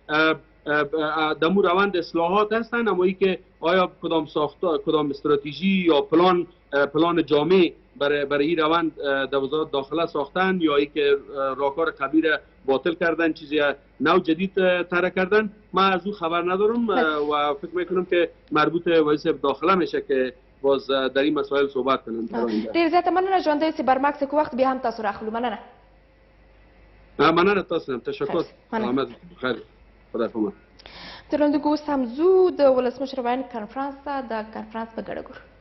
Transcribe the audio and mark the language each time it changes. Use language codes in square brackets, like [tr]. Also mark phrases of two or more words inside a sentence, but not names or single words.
[fa] دمو روند اصلاحات هستن، اما ای که آیا کدام استراتژی یا پلان جامع برای این روند در وزارت داخله ساختن یا ای که راهکار قبلی باطل کردن، چیزی نو جدید طرح کردن، ما از او خبر ندارم و فکر میکنم که مربوط وزیر صاحب داخله میشه که باز در این مسائل صحبت کنیم. [ps] ډېر زیاته مننه ژوندی سي برمکس که وخت بیا هم تاسو راخلو. مننه. مننه تاسو هم. تشکر. سلامت. خیر. [fa] خدا پامان. [ps] ترنده اوس هم ځو د ولسمشر ویاند کنفرانس ته. د کنفرانس په ګډه ګورو.